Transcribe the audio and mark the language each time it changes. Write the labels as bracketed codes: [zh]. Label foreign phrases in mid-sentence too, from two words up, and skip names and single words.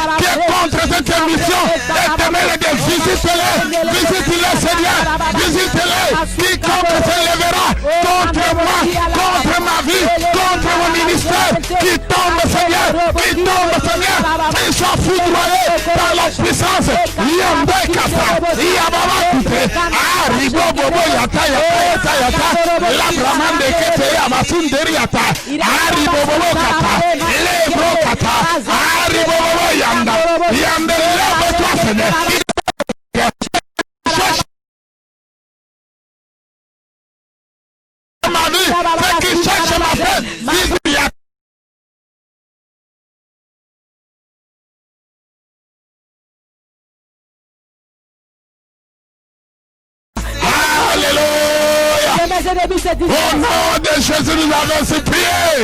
[fr] qui est contre cette émission, éternel Dieu, visite-les, visite-les, Seigneur, visite-les, quiconque se lèvera contre moi, contre ma vie, contre mon ministère, qui tombe, Seigneur, qui soit foudroyé par la puissance, Yambekata, Yababakute, Aribo Bobo Yata, la Bramande Kete, Amasunderi Yata, Aribo Bobo Kata, Lebro Kata, Aribo Bobo Yanda, Yanda, lève-toi, Seigneur. Ma vie, ceux qui cherchent ma paix, au nom de Jésus, nous allons se prier.